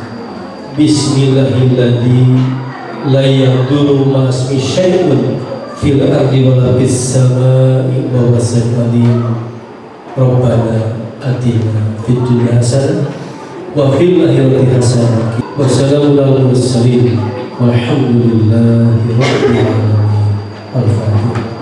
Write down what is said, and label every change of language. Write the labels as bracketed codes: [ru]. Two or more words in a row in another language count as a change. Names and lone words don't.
[ar] بسم الله الذي لا يضر مع اسمه شيء في الأرض ولا في السماء و وسل عليم. ربنا آتنا في الدنيا حسنة وفي الآخرة حسنة. والسلام على المرسلين والحمد لله رب العالمين. الفاتحة.